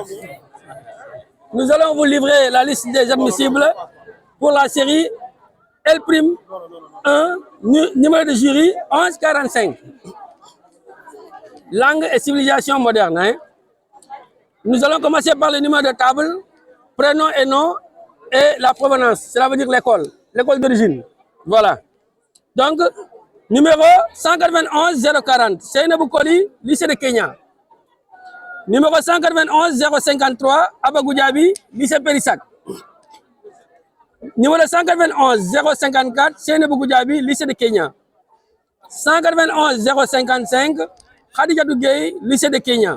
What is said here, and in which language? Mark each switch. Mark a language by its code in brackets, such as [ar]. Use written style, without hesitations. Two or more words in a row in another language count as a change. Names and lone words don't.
[fr] Nous allons vous livrer la liste des admissibles pour la série L'1, numéro de jury 1145. Langue et civilisation moderne. Hein? Nous allons commencer par le numéro de table, prénom et nom et la provenance. Cela veut dire l'école d'origine. Voilà. Donc, numéro 191 040, Seynabou Koli, lycée de Kenya. Numéro 191 053, Abagou Diaby, lycée Périssac. Numéro 191 054, Seynabou Diaby, lycée de Kenya. 191 055, Khadija Gueye, lycée de Kenya.